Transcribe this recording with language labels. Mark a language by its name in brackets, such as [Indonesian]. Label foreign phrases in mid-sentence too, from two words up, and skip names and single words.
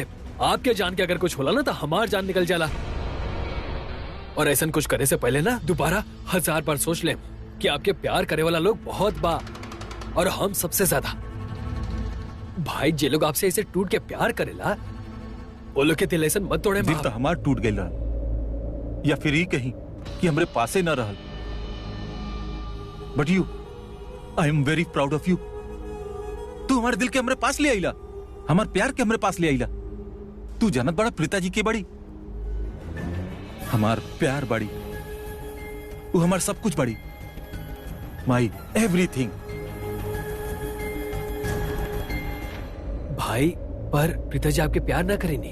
[Bhojpuri] आपके जान के अगर कुछ होला ना तो हमार जान निकल जाला, और ऐसा कुछ करे से पहले ना दोबारा 1000 बार सोच ले कि आपके प्यार करे वाला लोग बहुत बा, और हम सबसे ज्यादा। भाई जे लोग आपसे ऐसे टूट के प्यार करेला, वो लोग के दिल ऐसा मत तोड़े। दिल तो हमार टूट गई, या फिर ही कहीं कि हमरे पासे न रहल। [English] But you, I am very proud of you. [Bhojpuri] तू हमारे दिल के हमरे पास ले आईला, हमार प्यार के हमरे पास ले आईला। तू जानत बड़ा प्रीता जी के बड़ी, हमार प्यार बड़ी, वो हमार सब कुछ बड़ी, [English] my everything. [Bhojpuri] भाई पर प्रीता जी आपके प्यार ना करेनी।